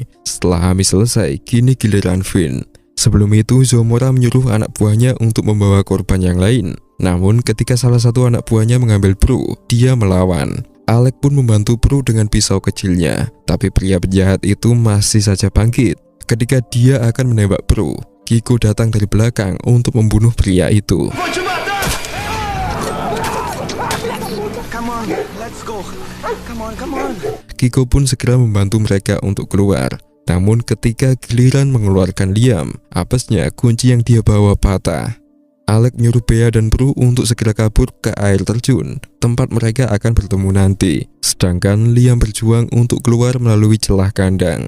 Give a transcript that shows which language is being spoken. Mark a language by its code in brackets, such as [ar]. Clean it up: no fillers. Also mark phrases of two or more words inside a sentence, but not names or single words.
[id] Setelah Amy selesai, kini giliran Finn. Sebelum itu, Zomora menyuruh anak buahnya untuk membawa korban yang lain. Namun, ketika salah satu anak buahnya mengambil Prue, dia melawan. Alex pun membantu Prue dengan pisau kecilnya. Tapi pria penjahat itu masih saja bangkit. Ketika dia akan menembak Prue, Kiko datang dari belakang untuk membunuh pria itu. [pt] Vou te matar! [en] Come on, let's go. Come on. [id] Kiko pun segera membantu mereka untuk keluar. Namun ketika giliran mengeluarkan Liam, apesnya kunci yang dia bawa patah. Alex menyuruh Bea dan Prue untuk segera kabur ke air terjun, tempat mereka akan bertemu nanti. Sedangkan Liam berjuang untuk keluar melalui celah kandang.